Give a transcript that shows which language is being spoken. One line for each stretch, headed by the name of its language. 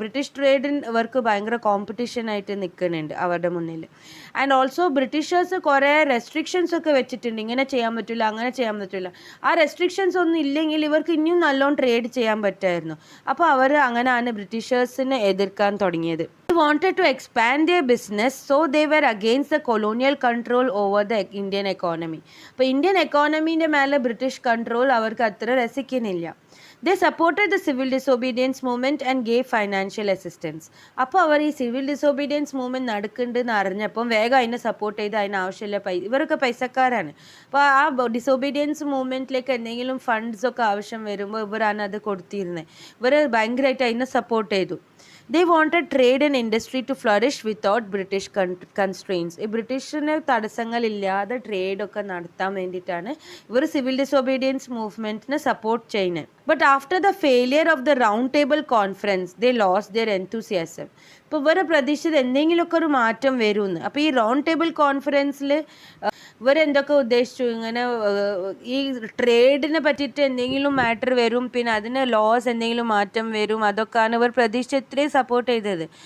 Malayalam: British ട്രേഡിന് അവർക്ക് ഭയങ്കര competition ആയിട്ട് നിൽക്കുന്നുണ്ട് അവരുടെ മുന്നിൽ.
English: and also
Malayalam: ബ്രിട്ടീഷേഴ്സ് കുറേ റെസ്ട്രിക്ഷൻസ് ഒക്കെ വെച്ചിട്ടുണ്ട്, ഇങ്ങനെ ചെയ്യാൻ പറ്റില്ല, അങ്ങനെ ചെയ്യാൻ പറ്റില്ല. ആ റെസ്ട്രിക്ഷൻസ് ഒന്നും ഇല്ലെങ്കിൽ ഇവർക്ക് ഇനിയും നല്ലോണം ട്രേഡ് ചെയ്യാൻ പറ്റുമായിരുന്നു. അപ്പോൾ അവർ അങ്ങനെയാണ് ബ്രിട്ടീഷേഴ്സിനെ എതിർക്കാൻ തുടങ്ങിയത്.
English: They wanted to expand their business, so they were against the colonial control over the Indian economy.
Malayalam: അപ്പോൾ ഇന്ത്യൻ എക്കോണമീൻ്റെ മേലെ ബ്രിട്ടീഷ് കൺട്രോൾ അവർക്ക് അത്ര രസിക്കുന്നില്ല.
English: They supported the civil disobedience movement and gave financial assistance.
Malayalam: അപ്പോൾ അവർ ഈ സിവിൽ ഡിസോബീഡിയൻസ് മൂവ്മെൻറ്റ് നടക്കുന്നുണ്ടെന്ന് അറിഞ്ഞപ്പം വേഗം അതിനെ support ചെയ്ത് അതിന് ആവശ്യമില്ല ഇവരൊക്കെ പൈസക്കാരാണ്. അപ്പോൾ ആ ഡിസോബീഡിയൻസ് മൂവ്മെൻറ്റിലേക്ക് എന്തെങ്കിലും ഫണ്ട്സൊക്കെ ആവശ്യം വരുമ്പോൾ ഇവരാണ് അത് കൊടുത്തിരുന്നത്. ഇവർ ഭയങ്കരമായിട്ട് അതിനെ സപ്പോർട്ട് ചെയ്തു.
English: They wanted trade and industry to flourish without British constraints.
Malayalam: ഈ ബ്രിട്ടീഷിന് തടസ്സങ്ങളില്ലാതെ ട്രേഡൊക്കെ നടത്താൻ വേണ്ടിയിട്ടാണ് ഇവർ സിവിൽ ഡിസോബീഡിയൻസ് മൂവ്മെൻറ്റിനെ സപ്പോർട്ട് ചെയ്യുന്നത്.
English: But after the failure of the round table conference they lost their enthusiasm.
Malayalam: ഇപ്പോൾ ഇവരെ പ്രതീക്ഷിച്ചത് എന്തെങ്കിലുമൊക്കെ ഒരു മാറ്റം വരുമെന്ന്. അപ്പോൾ ഈ റൗണ്ട് ടേബിൾ കോൺഫറൻസിൽ ഇവരെന്തൊക്കെ ഉദ്ദേശിച്ചു, ഇങ്ങനെ ഈ ട്രേഡിനെ പറ്റിയിട്ട് എന്തെങ്കിലും മാറ്റർ വരും, പിന്നെ അതിന് ലോസ് എന്തെങ്കിലും മാറ്റം വരും, അതൊക്കെയാണ് ഇവർ പ്രതീക്ഷിച്ച് ഇത്രയും സപ്പോർട്ട് ചെയ്തത്.